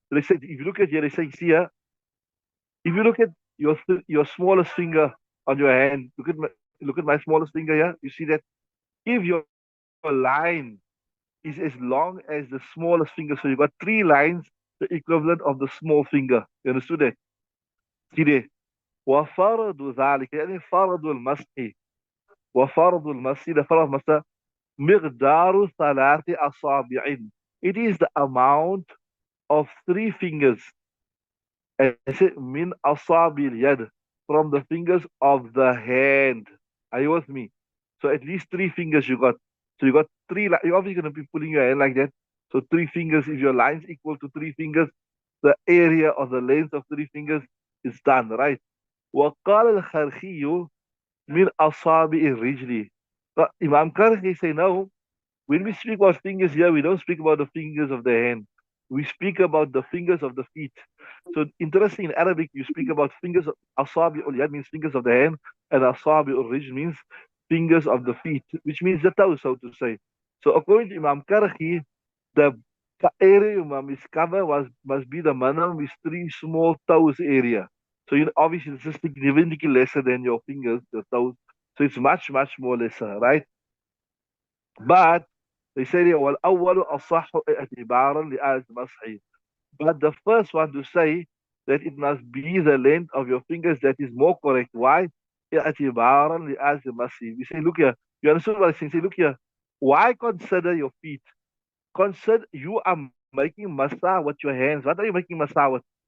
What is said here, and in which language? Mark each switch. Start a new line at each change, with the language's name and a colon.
English: So they say, if you look at here, they say, see here, if you look at your smallest finger on your hand, look at my smallest finger here. You see that if your line is as long as the smallest finger, so you got three lines, the equivalent of the small finger. You understood that? See there.
Arabic: وفرض ذلك, يعني فرض المسح, وفرض المسح,
English: the
Arabic: فرض المسح مقدار ثلاث أصابع.
English: It is the amount of three fingers. And I said min asabil yad, from the fingers of the hand. Are you with me? So at least three fingers you got. So you got three. You're obviously going to be pulling your hand like that. So three fingers. If your line's equal to three fingers, the area of the length of three fingers is done, right?
Arabic: وقال الخرخي من أصابع الرجل.
English: But Imam Karhi say no. When we speak about fingers here, we don't speak about the fingers of the hand. We speak about the fingers of the feet. So interesting, in Arabic, you speak about fingers of asabi ul yad means fingers of the hand, and asabi ul rijl means fingers of the feet, which means the toe, so to say. So according to Imam Karhi, the area Imam is cover must be the minimum is three small toes area. So obviously it's just significantly lesser than your fingers, your toes. So it's much, much more lesser, right? But they say
Arabic: والأول أصح اعتبارا لآية المسح.
English: But the first one to say that it must be the length of your fingers that is more correct. Why?
Arabic: اعتبارا لآية المسح.
English: We say, look here. You understood what I'm saying? Say, look here. Why consider your feet? Consider you are making masah with your hands. What are you making masah with?